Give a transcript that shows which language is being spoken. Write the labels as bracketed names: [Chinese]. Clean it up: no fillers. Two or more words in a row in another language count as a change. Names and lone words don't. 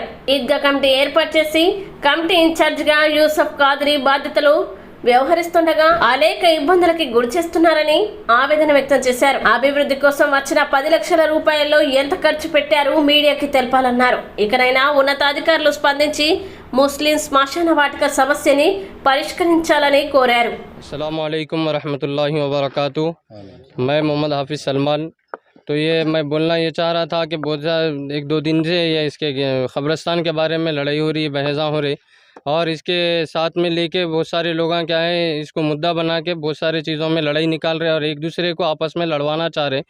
[Telugu] ఈద్గా కమిటీ ఏర్పాటు చేసి కమిటీ ఇన్ఛార్జిగా యూసఫ్ ఖాద్రీ బాధ్యతలు వ్యవహరిస్తుండగా అనేక ఇబ్బందులకి గురి చేస్తున్నారని ఆవేదన వ్యక్తం చేశారు. అభివృద్ధి కోసం వచ్చిన 10 లక్షల రూపాయల్లో ఎంత ఖర్చు పెట్టారు మీడియాకి తెలపాలన్నారు. ఇకనైనా ఉన్నతాధికారులు స్పందించి ముస్లిం శ్మశాన వాటిక సమస్యని పరిష్కరించాలని కోరారు. [Arabic] السلام عليكم ورحمة الله وبركاته. [Hindi] मैं मोहम्मद हाफिज़ सलमान। तो ये मैं बोलना ये चाह रहा था कि बहुत 1-2 दिन से ये इसके ख़बरस्तान के बारे में लड़ाई हो रही है, बहसा हो रही, और इसके साथ में लेके बहुत सारे लोग क्या है इसको मुद्दा बना के बहुत सारे चीज़ों में लड़ाई निकाल रहे और एक दूसरे को आपस में लड़वाना चाह रहे।